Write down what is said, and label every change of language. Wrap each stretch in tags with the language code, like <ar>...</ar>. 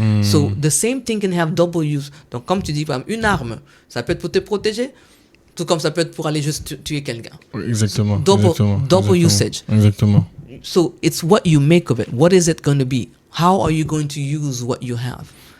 <en>So, the same thing can have double use.</en> <fr>Donc, comme tu dis, une arme, ça peut être pour te protéger, tout comme ça peut être pour aller juste tuer quelqu'un. Exactement. Double usage. Exactement.</fr> <en>So, it's what you make of it. What is it going to be? How are you going to use what you have?</en>